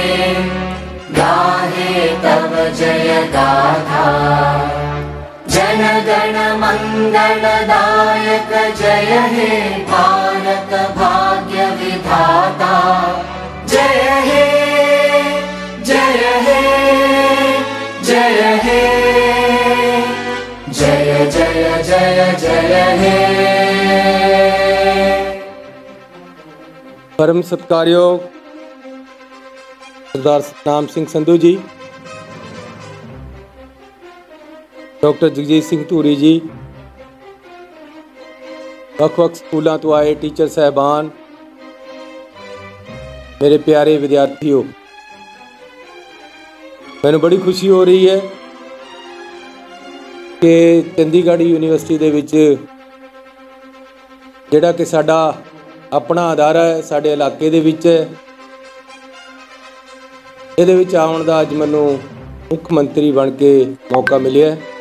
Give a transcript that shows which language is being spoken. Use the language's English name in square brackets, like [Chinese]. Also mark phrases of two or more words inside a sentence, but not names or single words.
[Bangla] গাহে তব জয় গাথা জন গণ মঙ্গল দায়ক জয় হে ভারত ভাগ্য বিধাতা। জয় হে জয় হে জয় হে জয় জয় জয় জয় হে। [Punjabi] ਪਰਮ ਸਤਿਕਾਰਯੋਗ ਸਰਦਾਰ ਸਤਨਾਮ ਸਿੰਘ ਸੰਧੂ ਜੀ, ਡਾਕਟਰ ਜਗਜੀਤ ਸਿੰਘ ਧੂਰੀ ਜੀ, ਵੱਖ-ਵੱਖ ਸਕੂਲਾਂ ਤੋਂ ਆਏ ਟੀਚਰ ਸਾਹਿਬਾਨ, ਮੇਰੇ ਪਿਆਰੇ ਵਿਦਿਆਰਥੀਓ, ਮੈਨੂੰ ਬੜੀ ਖੁਸ਼ੀ ਹੋ ਰਹੀ ਹੈ ਕਿ ਚੰਡੀਗੜ੍ਹ ਯੂਨੀਵਰਸਿਟੀ ਦੇ ਵਿੱਚ ਜਿਹੜਾ ਕਿ ਸਾਡਾ ਆਪਣਾ ਅਦਾਰਾ ਹੈ, ਸਾਡੇ ਇਲਾਕੇ ਦੇ ਵਿੱਚ ਹੈ, ਇਹਦੇ ਵਿੱਚ ਆਉਣ ਦਾ ਅੱਜ ਮੈਨੂੰ ਮੁੱਖ ਮੰਤਰੀ ਬਣ ਕੇ ਮੌਕਾ ਮਿਲਿਆ।